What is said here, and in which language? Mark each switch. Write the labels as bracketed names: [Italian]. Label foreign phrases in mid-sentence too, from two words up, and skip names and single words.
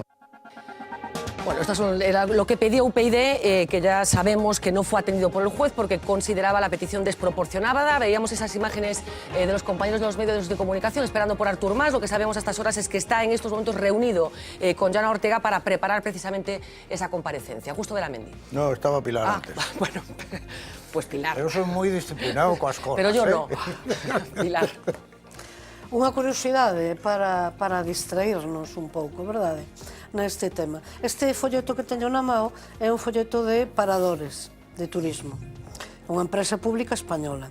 [Spanish] Bueno, esto era lo que pedía UPyD, que ya sabemos que no fue atendido por el juez porque consideraba la petición desproporcionada. Veíamos esas imágenes de los compañeros de los medios de comunicación esperando por Artur Mas. Lo que sabemos a estas horas es que está en estos momentos reunido con Joana Ortega para preparar precisamente esa comparecencia. Justo de la Mendi. No, estaba Pilar antes. Bueno, pues Pilar. [Galician] Eu soy moi disciplinado coas cosas. [Spanish] Pero yo no. Pilar. [Galician] Unha curiosidade para distrairnos un pouco, verdade, neste tema. Este folleto que teño na mão é un folleto de paradores de turismo, unha empresa pública española.